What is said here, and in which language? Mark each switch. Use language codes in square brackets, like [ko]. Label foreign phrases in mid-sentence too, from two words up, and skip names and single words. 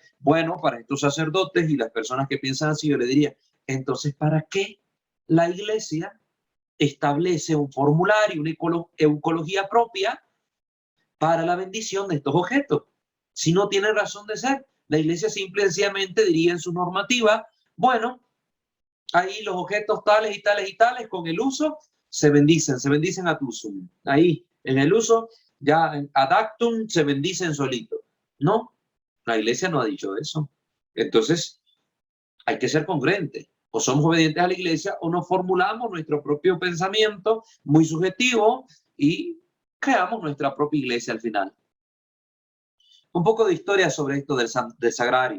[es] Bueno, para estos sacerdotes y las personas que piensan así, yo le diría, entonces, ¿para qué la iglesia establece un formulario, una eucología propia para la bendición de estos objetos? Si no tiene razón de ser. La iglesia simple y sencillamente diría en su normativa, bueno, ahí los objetos tales y tales y tales con el uso se bendicen [la] ad usum. [es] Ahí, en el uso, ya [la] ad actum [es] se bendicen solito. No, la iglesia no ha dicho eso. Entonces, hay que ser congruente. O somos obedientes a la iglesia o nos formulamos nuestro propio pensamiento muy subjetivo y creamos nuestra propia iglesia al final. Un poco de historia sobre esto del sagrario.